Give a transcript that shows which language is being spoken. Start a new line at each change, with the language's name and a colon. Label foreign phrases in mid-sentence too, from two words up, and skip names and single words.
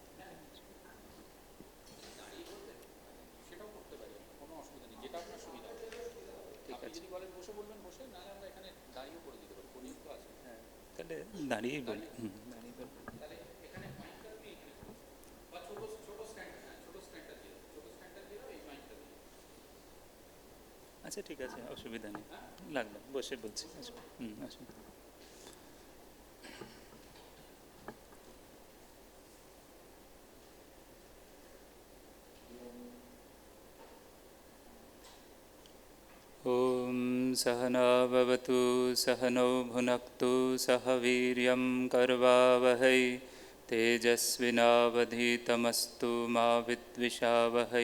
Bangla: তাহলে দাঁড়িয়েই বলি। আচ্ছা ঠিক আছে, অসুবিধা নেই, লাগবে বসে বলছি। আসুন।
Sanskrit: ॐ सहना भवतु सहनौ भुनक्तु सह वीर्यं करवावहै तेजस्विनावधीतमस्तु मा विद्विषावहै।